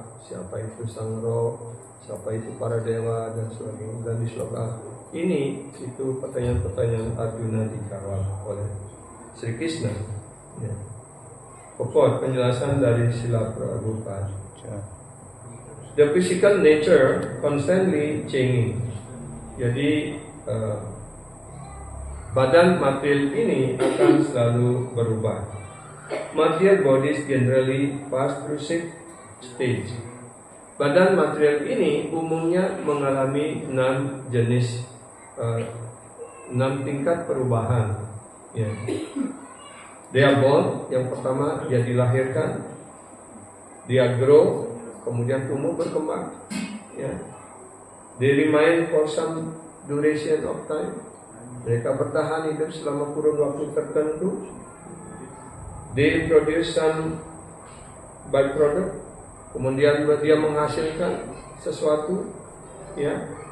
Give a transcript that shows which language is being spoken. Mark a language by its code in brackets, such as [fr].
[id] Siapa itu Sang Roh? Siapa itu para dewa dan sebagainya? Dan di sloka ini itu pertanyaan-pertanyaan Arjuna dijawab oleh Sri Krishna. Ya. Pokok penjelasan dari Srila Prabhupada. [en] The physical nature constantly changing. [id] Jadi badan material ini akan selalu berubah. [en] Material bodies generally pass through 6 stages. [id] Badan material ini umumnya mengalami 6 jenis, 6 tingkat perubahan. Ya. Dia [en] born, [id] yang pertama dia dilahirkan, dia [en] grow, [id] kemudian tumbuh berkembang. Ya. [en] They remain for some duration of time. [id] Mereka bertahan hidup selama kurun waktu tertentu. [en] They produce some byproduct, [id] kemudian dia menghasilkan sesuatu, ya.